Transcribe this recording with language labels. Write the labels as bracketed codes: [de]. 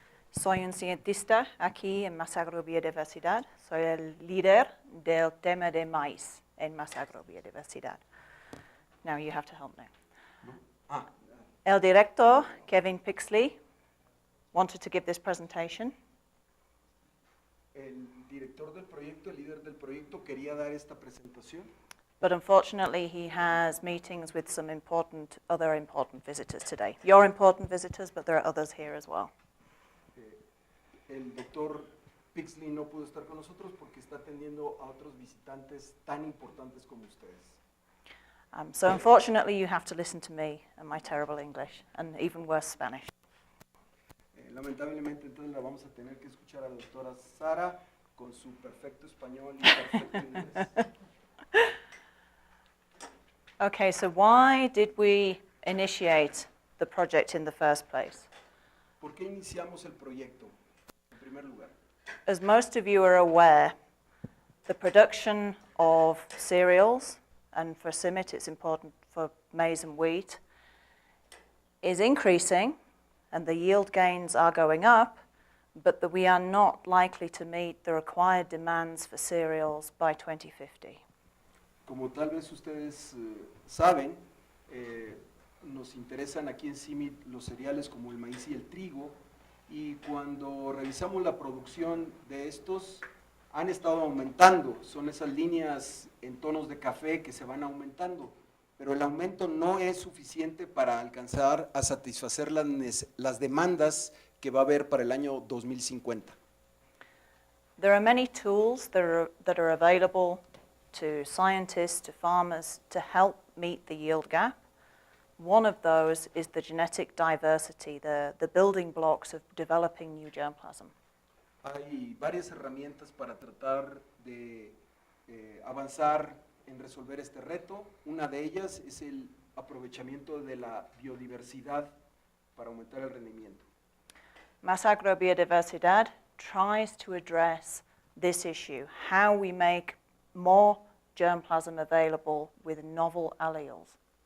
[es] Soy un cientista aquí en Más Biodiversidad. Soy el líder del tema de maíz en Más Biodiversidad. [en] Now you have to help me. [es] El director, [en] Kevin Pixley, wanted to give this presentation. [es] El director del proyecto, el líder del proyecto, quería dar esta presentación. [en] But unfortunately, he has meetings with some other important visitors today. You're important visitors, but there are others here as well. [es] El doctor Pixley no pudo estar con nosotros porque está atendiendo a otros visitantes tan importantes como ustedes. [en] So unfortunately, you have to listen to me and my terrible English, and even worse Spanish. [es] Lamentablemente, entonces la vamos a tener que escuchar a la doctora Sara con su perfecto español y perfecto inglés. [en] Okay, so why did we initiate the project in the first place? [es] ¿Por qué iniciamos el proyecto? En primer lugar, [en] As most of you are aware, the production of cereals, and for CIMMYT it's important for maize and wheat, is increasing, and the yield gains are going up, but that we are not likely to meet the required demands for cereals by 2050. [es] como tal vez ustedes saben, nos interesan aquí en CIMMYT los cereales como el maíz y el trigo, y cuando revisamos la producción de estos, han estado aumentando. Son esas líneas en tonos de café que se van aumentando, pero el aumento no es suficiente para alcanzar a satisfacer las demandas que va a haber para el año 2050. [en] There are many tools that are available to scientists, to farmers, to help meet the yield gap. One of those is the genetic diversity, the building blocks of developing new germplasm. [es] Hay varias herramientas para tratar de avanzar en resolver este reto. Una de ellas es el aprovechamiento de la biodiversidad para aumentar el rendimiento. [en] Más Biodiversidad tries to address this issue, how we make more germplasm available with novel alleles.